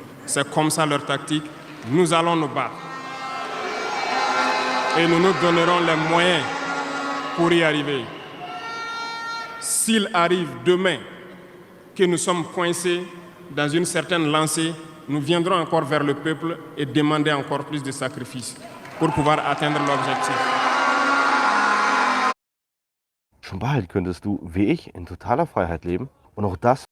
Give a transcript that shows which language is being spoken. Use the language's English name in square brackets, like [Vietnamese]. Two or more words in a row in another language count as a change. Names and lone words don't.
[French] C'est comme ça leur tactique. Nous allons nous battre. Et nous nous donnerons les moyens pour y arriver. S'il arrive demain que nous sommes coincés dans une certaine lancée, nous viendrons encore vers le peuple et demander encore plus de sacrifices pour pouvoir atteindre l'objectif. [German] Schon bald könntest du, wie ich, in totaler Freiheit leben und auch das